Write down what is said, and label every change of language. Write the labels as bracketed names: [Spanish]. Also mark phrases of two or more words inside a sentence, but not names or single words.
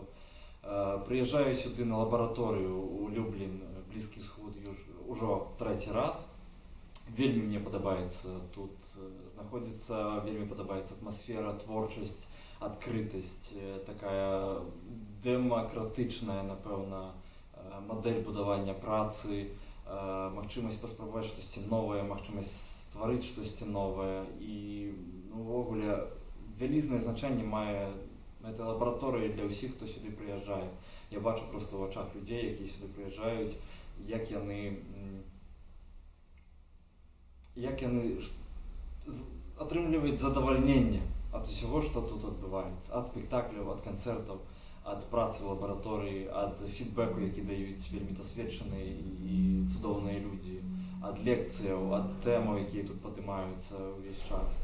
[Ukrainian] Приїжджаю сюди на лабораторію у Люблін, Близький Сход, уже третій раз. Вельми мені подобається тут знаходиться, вельми подобається атмосфера, творчість, відкритість, така демократична, напевно, модель будування праці, [Belarusian] магчимасць паспрабаваць штосьці новае, магчымасць стварыць штосьці новае і увогуле вялізнае значэнне мае эта лабараторыя для ўсіх, хто сюды прыязджае. Я бачу проста ў вачах людзей, якія сюды прыязджаюць, як яны атрымліваюць задавальненне ад усяго, што тут адбываецца, ад спектакляў, ад канцэртаў, ад працы ў лабараторыі, ад фідбэку, які даюць вельмі дасведчаныя і цудоўныя людзі, ад лекцыяў, ад тэмаў, якія тут падымаюцца ўвесь час.